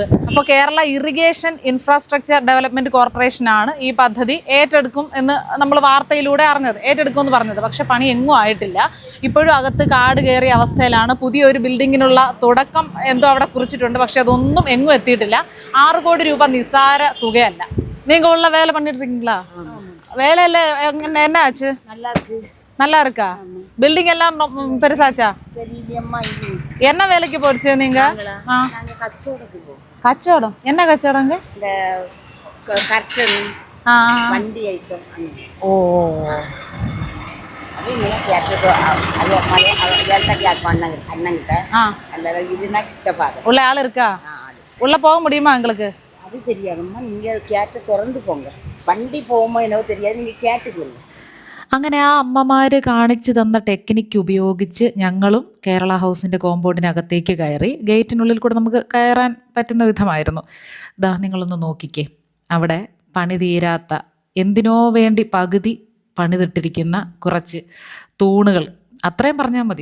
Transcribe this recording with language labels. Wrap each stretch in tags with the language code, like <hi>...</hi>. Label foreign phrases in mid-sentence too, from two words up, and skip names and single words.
<ml>അപ്പോൾ കേരള ഇറിഗേഷൻ ഇൻഫ്രാസ്ട്രക്ചർ ഡെവലപ്മെൻറ്റ് കോർപ്പറേഷനാണ് ഈ പദ്ധതി ഏറ്റെടുക്കും എന്ന് നമ്മൾ വാർത്തയിലൂടെ അറിഞ്ഞത്, ഏറ്റെടുക്കുമെന്ന് പറഞ്ഞത്. പക്ഷെ പണി എങ്ങും ആയിട്ടില്ല. ഇപ്പോഴും അകത്ത് കാട് കയറിയ അവസ്ഥയിലാണ്. പുതിയൊരു ബിൽഡിങ്ങിനുള്ള തുടക്കം എന്തോ അവിടെ കുറിച്ചിട്ടുണ്ട്, പക്ഷെ അതൊന്നും എങ്ങും എത്തിയിട്ടില്ല. 6 കോടി രൂപ നിസ്സാര തുകയല്ല. നിങ്ങൾ</ml> <ta>உள்ள வேல பணிட்டிரிக்கீங்களா? வேலையில என்ன ஆச்சு? நல்லா இருக்கா? பில்டிங் எல்லாம் பெருசாச்சா? என்ன வேலைக்கு போறீங்க நீங்க? கச்சோடம். என்ன கச்சோடங்க? இந்த கர்டன், வண்டி ஐட்டம். ஓ, அது நீங்க கேட்டதோ அது மாதிரி வேலைக்கு ஆட்கானங்க அண்ணங்கிட்ட அந்த இதுனா கிட்ட பாரு. உள்ள ஆள் இருக்கா? உள்ள போக முடியுமா உங்களுக்கு? அது தெரியாதும்மா, நீங்க கேட்டு திறந்து போங்க. வண்டி போகுமோ என்னவோ தெரியாது, நீங்க கேட்டுக்கோங்க.</ta> <ml>അങ്ങനെ ആ അമ്മമാർ കാണിച്ചു തന്ന ടെക്നിക്ക് ഉപയോഗിച്ച് ഞങ്ങളും കേരള ഹൗസിൻ്റെ കോമ്പൗണ്ടിനകത്തേക്ക് കയറി. ഗേറ്റിനുള്ളിൽ കൂടെ നമുക്ക് കയറാൻ പറ്റുന്ന വിധമായിരുന്നു. ദാ നിങ്ങളൊന്ന് നോക്കിക്കേ, അവിടെ പണി തീരാത്ത, എന്തിനോ വേണ്ടി പകുതി പണിതിട്ടിരിക്കുന്ന കുറച്ച് തൂണുകൾ, അത്രയും പറഞ്ഞാൽ മതി.</ml>